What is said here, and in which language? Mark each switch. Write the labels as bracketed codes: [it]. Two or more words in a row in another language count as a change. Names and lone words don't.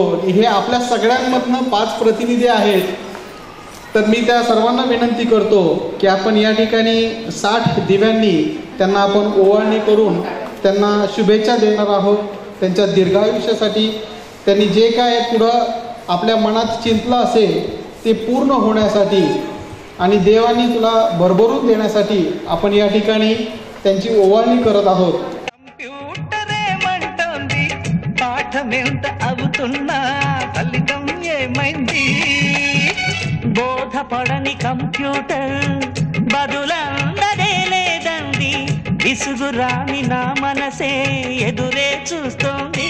[mr] हे आपल्या सगळ्यांमधनं 5 प्रतिनिधी आहेत, तर मी त्या सर्वांना विनंती करतो की आपण या ठिकाणी 60 दिव्यांनी त्यांना आपण ओवाळणी करून त्यांना शुभेच्छा देणार आहोत. त्यांच्या दीर्घायुष्यासाठी त्यांनी जे काय पुढं आपल्या मनात चिंतलं असेल ते पूर्ण होण्यासाठी आणि देवानी तुला भरभरून देण्यासाठी आपण या ठिकाणी त्यांची ओवाळणी करत आहोत. [te] పాఠమెంత అవుతున్నా ఫలితం ఏమైంది? బోధపడని కంప్యూటర్ బదులందదే లేదండి. విసుగురాని నా మనసే ఎదురే చూస్తోంది.